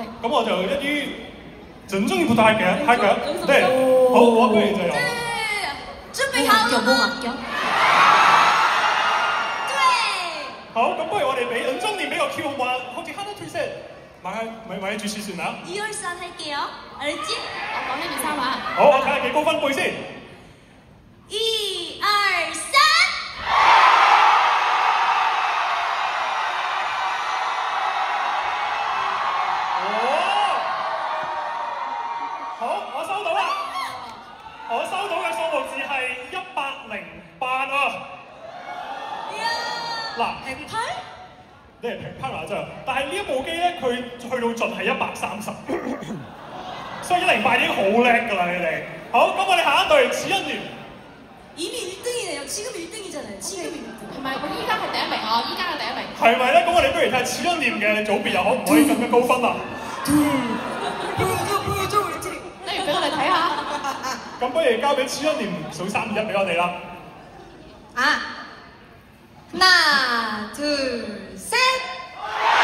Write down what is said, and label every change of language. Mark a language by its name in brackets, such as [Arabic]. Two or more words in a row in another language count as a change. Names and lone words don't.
[Cantonese] 咁我就一於準中意部大嘅，係嘅，對，好，我不如就由。準備好了嗎？對。好，咁不如我哋俾中年俾個 Q 好唔好啊？好似 Hana Twins 買住試算啊 [Korean] 1、2、3할게요。알았지？ [Cantonese] 我講1、2、3啊。好，我睇下幾高分貝先。 1、2、3。好，我收到啦。我收到嘅數目字係108啊。嗱，平批？你係平批啦真係，但係呢一部機咧，佢去到盡係130，所以108已經好叻㗎啦，你哋。好，咁我哋下一隊慈恩聯。 [Korean] 이미 1등이네요. 지금 1등이잖아요. 지금 1등. [Cantonese] 係咪？我依家係第一名啊！依家係第一名。係咪咧？咁我哋不如睇下慈恩聯嘅組別又可唔可以更加高分啊？不如俾我哋睇下。咁不如交俾慈恩聯數3、2、1俾我哋啦。 [Korean] 啊，하나, 둘, 셋.